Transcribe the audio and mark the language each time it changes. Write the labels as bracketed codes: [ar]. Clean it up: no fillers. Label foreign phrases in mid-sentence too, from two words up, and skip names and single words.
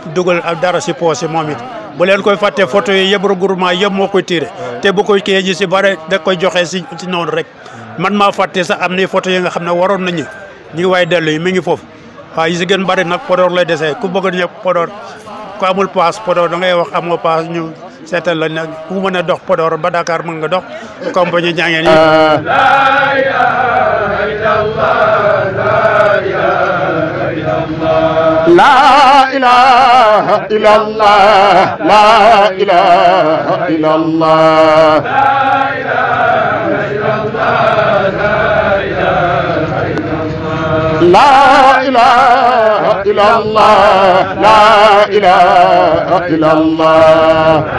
[wo] dugal ak dara si poos yi moom it bu leen koy fàtte photo yi yëpp regroupement yëpp moo koy tiré te bu koy kii ji si bare da koy joxe si noonu rek man maa fàtte sax am na photo yi nga xam ne waroon nañu ñu ngi waay dellu yi mi ngi foofu waaw yi si gën bari nag Podor lay desee ku bëgg ñëpp Podor ku amul paas Podor da ngay wax amoo paas ñu seetal la nag ku mën a dox Podor ba Dakar mën nga dox compagnie ñangeen yi [ar] لا إله إلا الله لا إله إلا الله لا إله إلا الله لا إله إلا الله